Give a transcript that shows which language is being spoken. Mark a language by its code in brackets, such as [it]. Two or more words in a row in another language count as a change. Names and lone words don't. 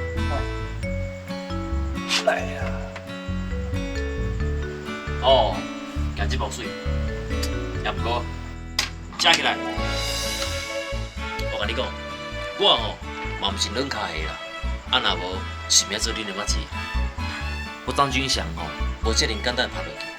[nan] 来啊！哦，行这步水，也毋过，站起来。我甲你讲，我吼嘛毋是软脚虾啦，若无是免做你两个字。我张俊祥吼，无遮尔简单拍落去。